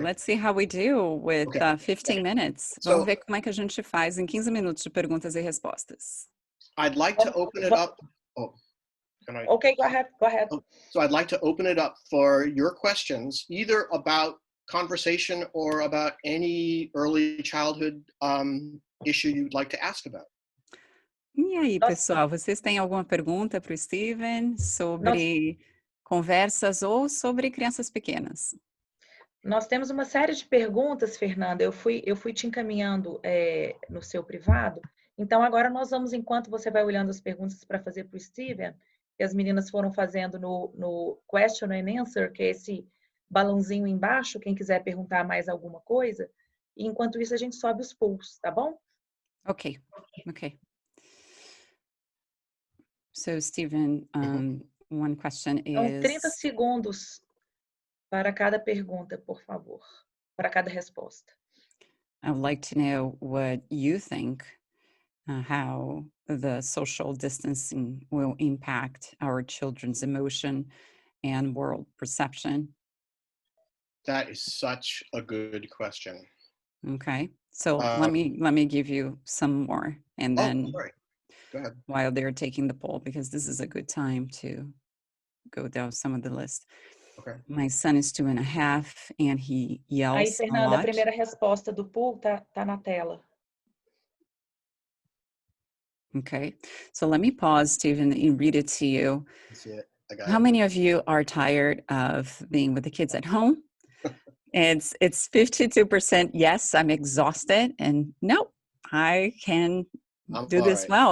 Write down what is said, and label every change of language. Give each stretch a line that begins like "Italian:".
English: Let's see how we do with 15 minutes.
Portuguese: Vamos ver como é que a gente faz em 15 minutos de perguntas e respostas.
English: I'd like to open it up. Oh, can I? Okay, go ahead. So I'd like to open it up for your questions, either about conversation or about any early childhood issue you'd like to ask about.
Portuguese: E aí, pessoal, vocês têm alguma pergunta para o Steven sobre conversas ou sobre crianças pequenas? Nós temos uma série de perguntas, Fernanda. Eu fui te encaminhando no seu privado. Então, agora nós vamos, enquanto você vai olhando as perguntas para fazer para o Steven, que as meninas foram fazendo no Question and Answer, que é esse balãozinho embaixo, quem quiser perguntar mais alguma coisa. E, enquanto isso, a gente sobe os pulsos, tá bom? Ok.
English: So, Steven, one question is...
Portuguese: Então, 30 segundos para cada pergunta, por favor. Para cada resposta.
English: I would like to know what you think, how the social distancing will impact our children's emotion and world perception. That is such a good question. Okay, so let me give you some more, and then sorry. Go ahead. While they're taking the poll, because this is a good time to go down some of the list. Okay. My son is 2.5 and he yells
Portuguese: Aí, Fernanda,
English: a lot.
Portuguese: A primeira resposta do pool tá na tela.
English: Okay, so let me pause, Stephen, and read it to you. I see it. I got How it. many of you are tired of being with the kids at home? It's 52% yes, I'm exhausted, and no, I can do this well.